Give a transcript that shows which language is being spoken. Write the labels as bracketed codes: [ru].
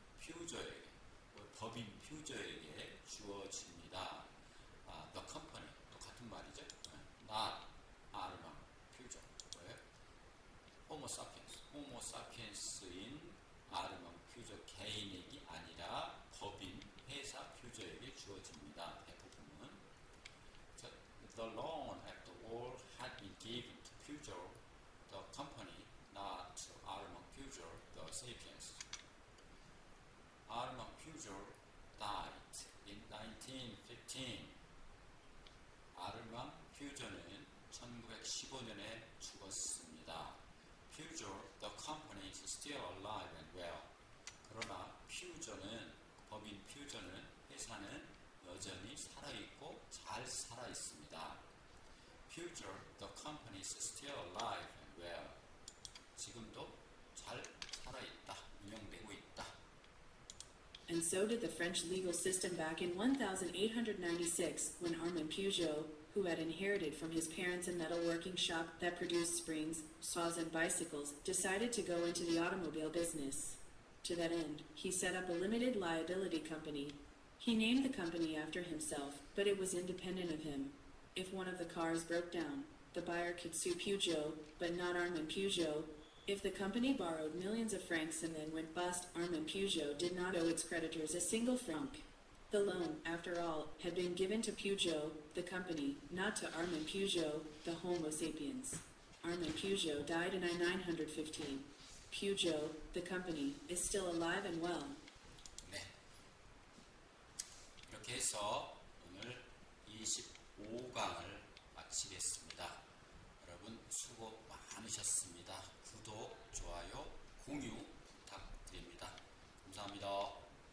[ko] 퓨저에게, 법인 퓨저에게 주어집니다. [en] The company, [ko] 똑같은 말이죠. [en] Not Armand Pujol. [ko] 왜? Homo sapiens인 Armand Pujol 개인에게 아니라 법인 회사 퓨저에게 주어집니다. 대부분은. [en] The loan, after all, had been given to Peugeot, the company, not Armand Peugeot, the Sapiens. Armand Peugeot died in 1915. [ko] 아르만 퓨저는 1915년에 죽었습니다. [en] Peugeot, the company, is still alive and well. [ko] 그러나 퓨저는, 법인 퓨저는, 회사는 여전히 살아있고 잘 살아있습니다. [en] Peugeot, the company, is still alive and well. [ko] 지금도 잘 살아있다, 운영되고 있다. [en] And so did the French legal system back in 1896, when Armand Peugeot, who had inherited from his parents a metalworking shop that produced springs, saws, and bicycles, decided to go into the automobile business. To that end, he set up a limited liability company. He named the company after himself, but it was independent of him. If one of the cars broke down, the buyer could sue Peugeot, but not Armand Peugeot. If the company borrowed millions of francs and then went bust, Armand Peugeot did not owe its creditors a single franc. The loan, after all, had been given to Peugeot, the company, not to Armand Peugeot, the Homo sapiens. Armand Peugeot died in 1915. Peugeot, the company, is still alive and well. [ko] 네. 이렇게 해서 오늘 25강을 마치겠습니다. 여러분 수고 많으셨습니다. 구독, 좋아요, 공유 부탁드립니다. 감사합니다.